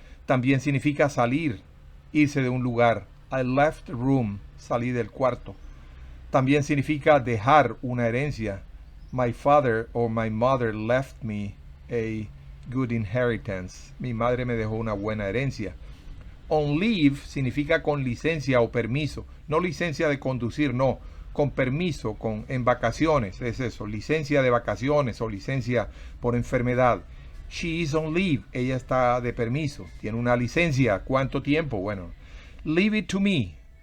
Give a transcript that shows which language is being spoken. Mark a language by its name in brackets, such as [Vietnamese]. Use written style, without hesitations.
[Spanish] También significa salir, irse de un lugar. [English] I left the room, [Spanish] salí del cuarto. También significa dejar una herencia. [English] My father or my mother left me a good inheritance. [Spanish] Mi madre me dejó una buena herencia. On leave significa con licencia o permiso. No licencia de conducir, no. Con permiso, en vacaciones, es eso. Licencia de vacaciones o licencia por enfermedad. [English] She is on leave. [Spanish] Ella está de permiso. Tiene una licencia. ¿Cuánto tiempo? Bueno. [English] Leave it to me.